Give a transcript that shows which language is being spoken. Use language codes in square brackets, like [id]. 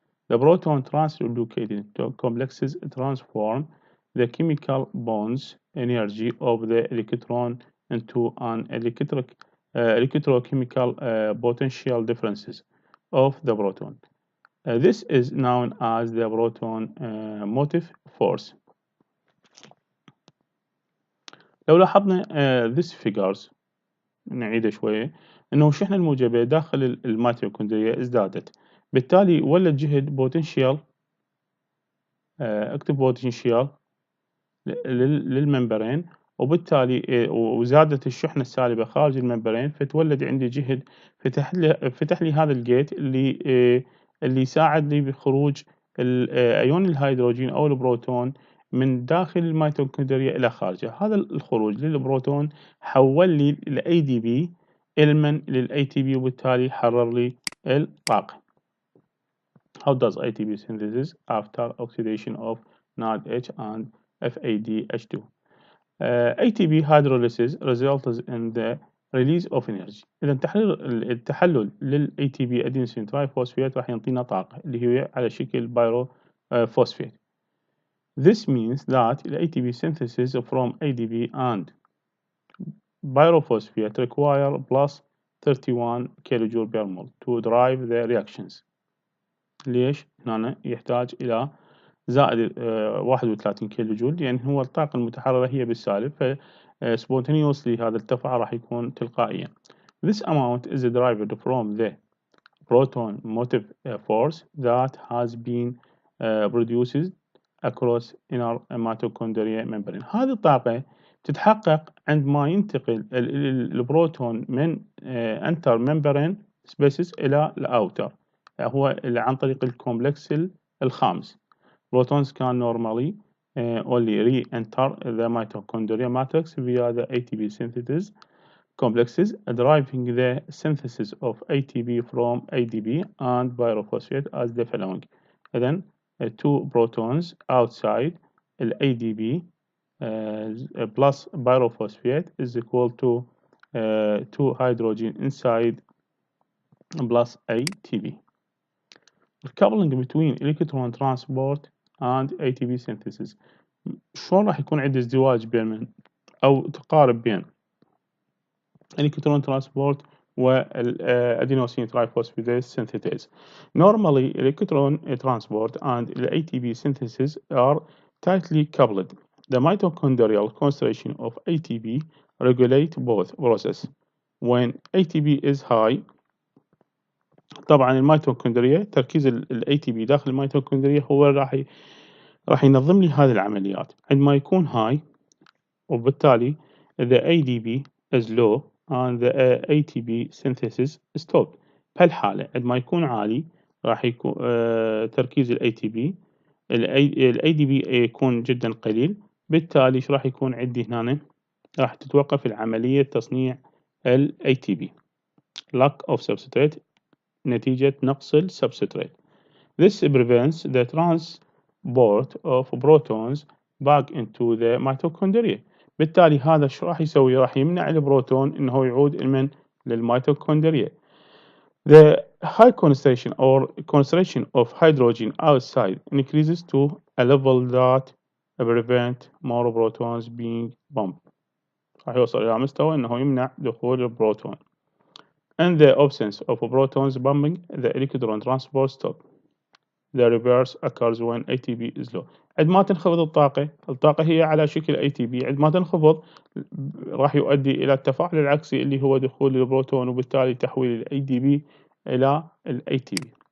[en] The proton translocated complexes transform the chemical bonds energy of the electron into an electrochemical potential differences of the proton. This is known as the proton motive force. [ar] لو لاحظنا [en] this figures [ar] نعيده شوية، إنه الشحنة الموجبة داخل الميتوكوندريا ازدادت، بالتالي ولد جهد بوتنشيال اكتب بوتنشيال للممبرين، وبالتالي وزادت الشحنة السالبة خارج الممبرين، فتولد عندي جهد فتح لي هذا الجيت اللي يساعد لي بخروج ايون الهيدروجين او البروتون من داخل الميتوكوندريا الى خارجه. هذا الخروج للبروتون حول لي الاي دي بي المن للاي تي بي، وبالتالي حرر لي الطاقة. [en] How does ATP synthesis after oxidation of NADH and FADH2? ATP hydrolysis results in the release of energy. [ar] إذا التحلل لل ATP adenosine triphosphate راح ينطينا طاقة اللي هي على شكل pyrophosphate. [en] This means that the ATP synthesis from ADP and pyrophosphate require plus 31 kJ per mole to drive the reactions. [ar] ليش؟ هنا يحتاج إلى زائد 31 كيلو جول، لأن هو الطاقة المتحررة هي بالسالب، ف spontaneously هذا التفاعل راح يكون تلقائيا. [en] This amount is derived from the proton motive force that has been produced across inner mitochondria membrane. [ar] هذه الطاقة تتحقق عندما ينتقل البروتون من انتر membrane spaces إلى الأوتر، هو عن طريق الكومبلكس الخامس. [en] Protons can normally only re-enter the mitochondrial matrix via the ATP synthesis complexes, driving the synthesis of ATP from ADP and pyrophosphate as the following. Then two protons outside the ADP plus pyrophosphate is equal to two hydrogen inside plus ATP. The coupling between electron transport and ATP synthesis. [ar] شلون راح يكون عندي ازدواج بين أو تقارب بين electron transport والadenosine triphosphate synthase. [en] Normally, electron transport and the ATP synthesis are tightly coupled. The mitochondrial concentration of ATP regulate both processes. When ATP is high، [ar] طبعا الميتوكوندريا تركيز ال ATP داخل الميتوكوندريا هو راح راح ينظم لي هذه العمليات عندما يكون هاي، وبالتالي [en] the ADP is low and the ATP synthesis stopped. [ar] بهالحالة عندما يكون عالي راح يكون تركيز ال ATP، ال ADP يكون جدا قليل، بالتالي ايش راح يكون عندي هنا؟ راح تتوقف العملية تصنيع ال ATP [en] lack of substrate [ar] نتيجة نقص ال substrate. [en] This prevents the transport of protons back into the mitochondria. [ar] بالتالي هذا شو راح يسوي؟ راح يمنع البروتون انه يعود من للميتوكوندريا. [en] The high concentration of hydrogen outside increases to a level that prevent more protons being pumped. [ar] راح يوصل إلى مستوى انه يمنع دخول البروتون. [en] In the absence of protons pumping, the electron transport stops. The reverse occurs when ATP is low. [ar] عندما تنخفض الطاقة هي على شكل ATP، عندما تنخفض راح يؤدي إلى التفاعل العكسي اللي هو دخول البروتون، وبالتالي تحويل ال ADP إلى ال ATP.